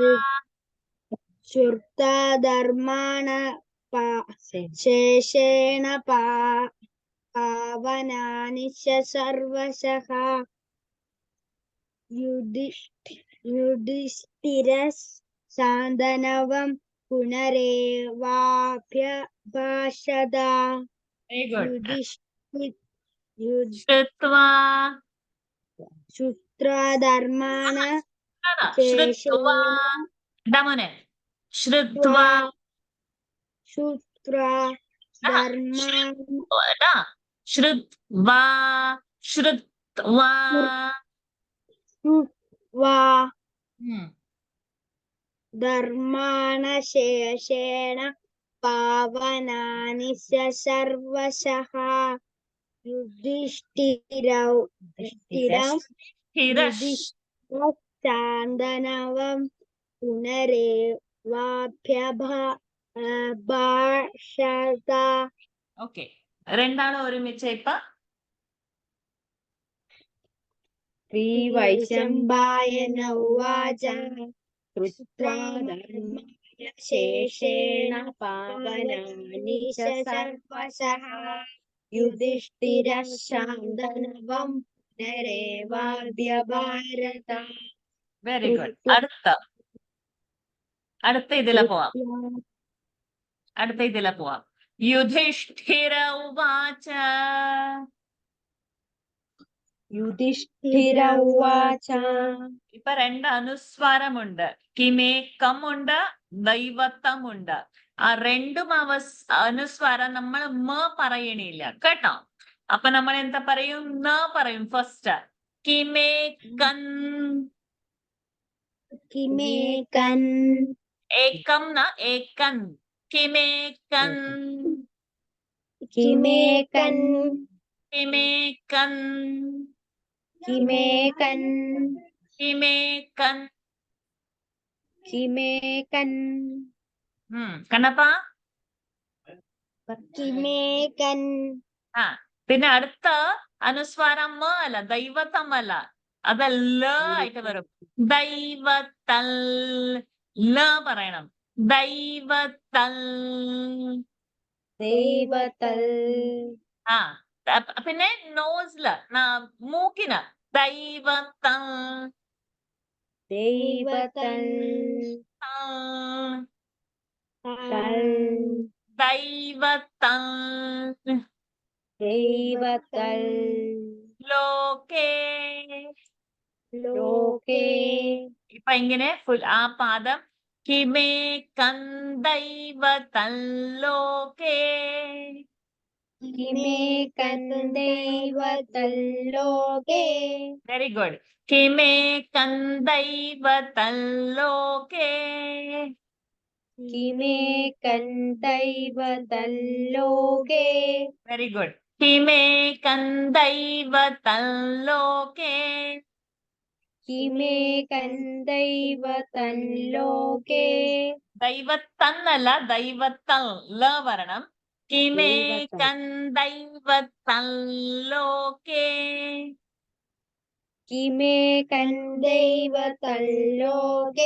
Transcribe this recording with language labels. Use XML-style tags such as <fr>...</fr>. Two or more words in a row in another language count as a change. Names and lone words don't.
<sa>ശ്രുത്വാ ധർമാണ ശേഷേണ പാവനാനി സർവശഃ യുധിഷ്ഠിരഃ ശാന്തനവം पुनरेवाभ्यभाषत</sa> <en>very good.</en> <sa>युधिष्ठि ശ്രുത്വാ श्रुत्वा धर्मान् ശ്രുത്വാ മോനെ ശ്രുത്വാ श्रुत्वा धर्मान् ശ്രുത്വാ ശ്രുത്വാ श्रुत्वा ഉം. धर्माणशेषेण पावनानि च सर्वशः युधिष्ठिरौ शान्तनवं पुनरेवाभ्यभाषत.</sa> <ml>ഓക്കെ, രണ്ടാളും ഒരുമിച്ച് ഇപ്പൊ</ml> <sa>श्रीवैशम्पायन उवाच श्रुत्वा धर्मशेषेण पावनानि च सर्वशः युधिष्ठिरः शान्तनवं पुनरेवाभ्यभाषत.</sa> <en>very good.</en> <ml>അടുത്ത ഇതിലെ പോവാം.</ml> <sa>യുധിഷ്ഠിര ഉവാച. युधिष्ठिर उवाच</sa> <ml>ഇപ്പൊ രണ്ട് അനുസ്വാരമുണ്ട്. കിമേക്കമുണ്ട്, ദൈവത്തമുണ്ട്. ആ രണ്ടും അനുസ്വാരം നമ്മൾ മ പറയണില്ല കേട്ടോ. അപ്പൊ നമ്മൾ എന്താ പറയും? ന പറയും ഫസ്റ്റ്.</ml> <sa>കിമേക്കൻ. किमेकन्</sa> <ml>ഏകം ന ഏകൻ. കിമേക്കൻ</ml> <sa>किमेकन् കിമേക്കൻ किमेकन् കിമേക്കൻ. किमेकन्</sa> <ml>കണ്ണപ്പ.</ml> <sa>किमेकन्</sa> <ml>ആ പിന്നെ അടുത്ത അനുസ്വാരം മ അല്ല, ദൈവത്തം അല്ല, അത് ല ആയിട്ട് വരും. ദൈവത്തൽ. ല പറയണം.</ml> <sa>ദൈവത്തൽ. दैवतल</sa> <ml>ആ പിന്നെ നോസില് മൂക്കിന് ദൈവത്തൽ.</ml> <sa>दैवतल तल ദൈവത്തൽ. दैवतल ലോകേ. लोके</sa> <ml>ഇപ്പൊ ഇങ്ങനെ ആ പാദം</ml> <sa>കിമേക്കൻ ദൈവത്തൽ ലോകേ. किमेकं दैवतल लोके</sa> <en>very good.</en> <sa>കിമേക്കൻ ദൈവത്തൽ ലോകേ. किमेकं दैवतल लोके</sa> <en>very good.</en> <sa>കിമേക്കൻ ദൈവത്തൽ ലോകേ. किमेकं दैवतल लोके</sa> <ml>ദൈവത്തന്നല്ല, ദൈവത്തൽ. ല വരണം.</ml> <sa>കിമേക്കൻ ദൈവത്തൽ ലോകേ. किमेकं दैवतल लोके</sa>